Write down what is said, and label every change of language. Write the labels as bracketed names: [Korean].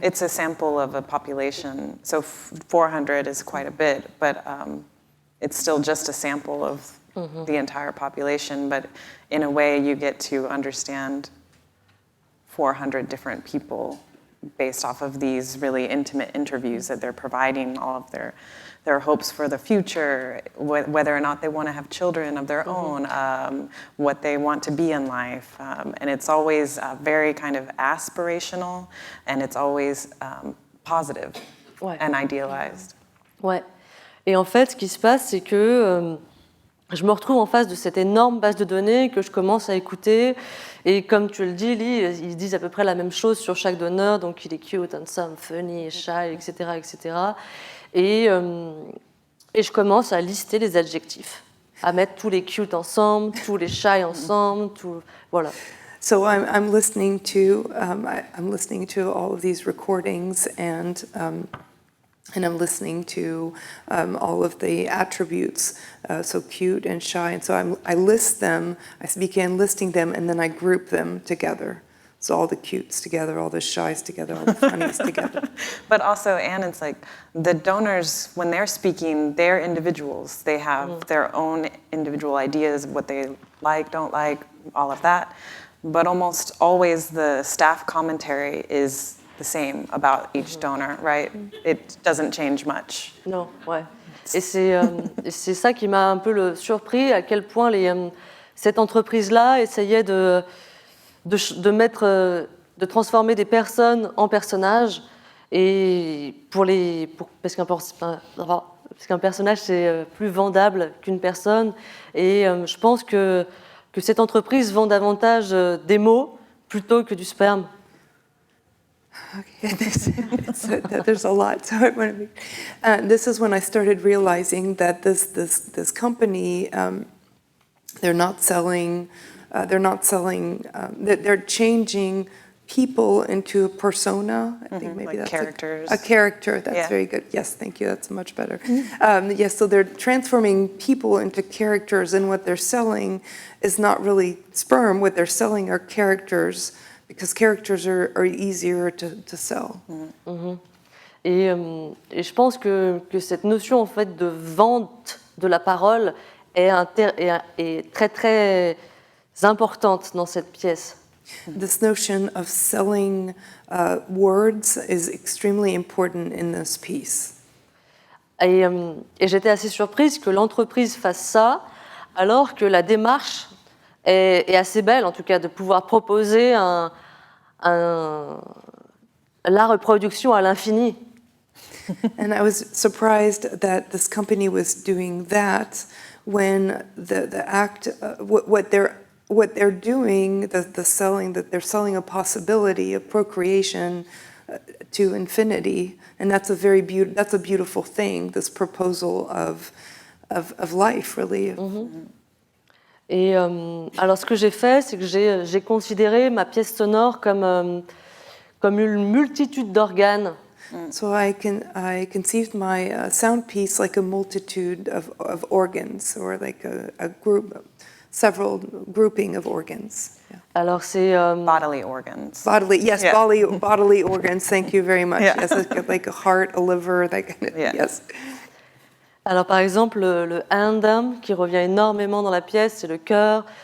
[English] It's a sample of a population, so 400 is quite a bit, but it's still just a sample of the entire population, but in a way you get to understand 400 different people based off of these really intimate interviews that they're providing, all of their hopes for the future, whether or not they want to have children of their own, what they want to be in life. And it's always very kind of aspirational, and it's always positive and idealized. [French] Ouais. Et en fait, ce qui se passe, c'est que je me retrouve en face de cette énorme base de données que je commence à écouter. Et comme tu le dis, Lee, ils disent à peu près la même chose sur chaque donneur. Donc, il est [English] cute, handsome, funny, shy, [French] etc. etc. Et je commence à lister les adjectifs, à mettre tous les cute ensemble, tous les shy ensemble, voilà. [English] So I'm listening to all of these recordings, and I'm listening to all of the attributes, so cute and shy, and so I list them. I began listing them, and then I group them together. So all the cutes together, all the shies together, all the funnies together. But also, Anne, it's like the donors, when they're speaking, they're individuals. They have their own individual ideas of what they like, don't like, all of that. But almost always the staff commentary is the same about each donor, right? It doesn't change much. [French] Non, ouais. Et c'est ça qui m'a un peu surpris, à quel point cette entreprise-là essayait de transformer des personnes en personnages, et parce qu'un personnage c'est plus vendable qu'une personne, et je pense que cette entreprise vend davantage des mots plutôt que du sperme. [English] Okay, there's a lot. So I want to this is when I started realizing that this company, they're not selling. They're changing people into a persona. I think maybe like that's characters. A character. That's very good. Yes, thank you. That's much better. Yes, so they're transforming people into characters, and what they're selling is not really sperm. What they're selling are characters, because characters are easier to sell. [French] Et je pense que cette notion en fait de vente de la parole est très très importante dans cette pièce. [English] This notion of selling words is extremely important in this piece. [French] Et j'étais assez surprise que l'entreprise fasse ça, alors que la démarche est assez belle, en tout cas, de pouvoir proposer la reproduction à l'infini. [English] And I was surprised that this company was doing that when the act, what they're doing, the selling, that they're selling a possibility of procreation to infinity, and that's a beautiful thing. This proposal of life, really. [French] Et alors, ce que j'ai fait, c'est que j'ai considéré ma pièce sonore comme une multitude d'organes. [English] So I conceived my sound piece like a multitude of organs, or like a group, several grouping of organs. Yeah. [French] Alors c'est [English] bodily organs. Bodily, yes, Yeah. bodily organs. Thank you very much. Yeah. Yes, like a heart, a liver, that kind of, Yeah. yes. [French] Alors par exemple, le andam qui revient énormément dans la pièce, c'est le cœur.